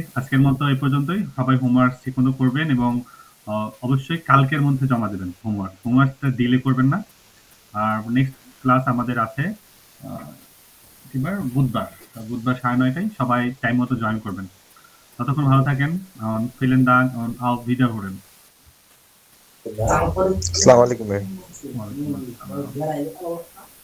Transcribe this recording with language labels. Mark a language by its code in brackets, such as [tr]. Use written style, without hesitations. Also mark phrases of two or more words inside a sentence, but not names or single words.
[bn] আজকের মতো এই পর্যন্তই। সবাই হোমওয়ার্ক ঠিকমতো করবেন এবং অবশ্যই কালকের মধ্যে জমা দেবেন হোমওয়ার্কটা ডিলে করবেন না। আর [en] next class [bn] আমাদের আছে বুধবার 9:30টায়। সবাই টাইম মতো জয়েন করবেন। ততক্ষণ ভালো থাকেন। [de] vielen Dank und auf Wiederhören. [ar] السلام عليكم [bn] ভাই।